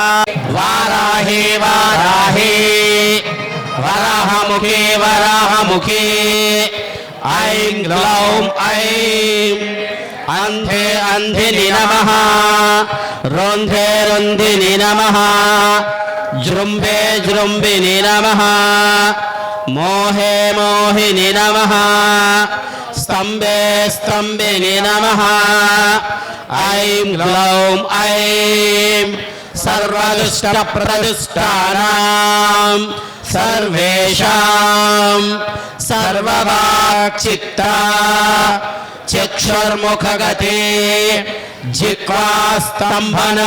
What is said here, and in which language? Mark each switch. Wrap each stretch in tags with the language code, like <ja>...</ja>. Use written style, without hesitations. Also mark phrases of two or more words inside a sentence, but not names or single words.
<sa>వారాహి వారాహి వరాహముఖి వరాహముఖి ఐం గ్లౌం ఐం అంధే అంధిని నమః రోంధే రుంధిని నమః జృంభే జృంభిని నమః మోహే మోహిని నమః स्तंभे स्तंभिनि नमः ऐं ग्लौं ऐं सर्वदुष्टप्रदुष्टानां सर्वेषां सर्ववाक्चित्ता चक्षुर्मुखगते जिह्वास्तम्भनं</sa>